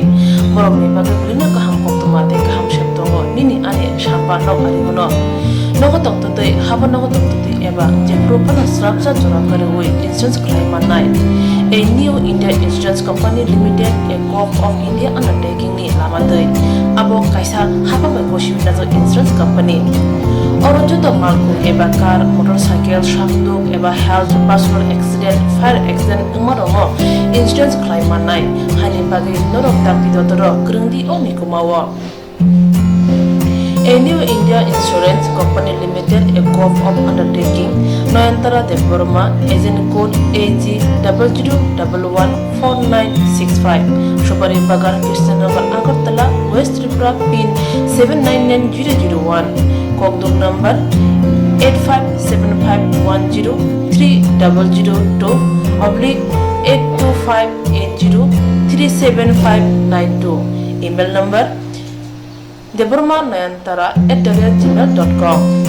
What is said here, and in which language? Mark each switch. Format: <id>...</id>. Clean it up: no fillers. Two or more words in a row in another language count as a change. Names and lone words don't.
<trp>borok ni bagi blina kaham koktuma te kaham sheptongo nini ani sapa no ari gono nogo tokto te haban nogo tokto te eba je propana structure jora kare oi instance khlai manai a new India Insurance Company Limited,</trp> <en>a corp of India undertaking</en> <trp>ni lamadai abo kaisa haba bai koshi nazo insurance company oro joto malku eba</trp> <en>car motorcycle</en> <trp>shakduk eba</trp> <en>health personal accident fire accident</en> <trp>umarongo</trp> <en>insurance claim</en> <trp>manai hani bagi norok takti dotoro krungdi omi kumawo.</trp> <en>A new India Insurance Company Limited, a corp of undertaking, Noyantara de Burma, agent code AG00114965, Shubari Bagar, Kirstanagar, Agartala, West Tripura, PIN 799001, Kokduk number 8575103000/82580375592, email number deburmanayantara@gmail.com.</en>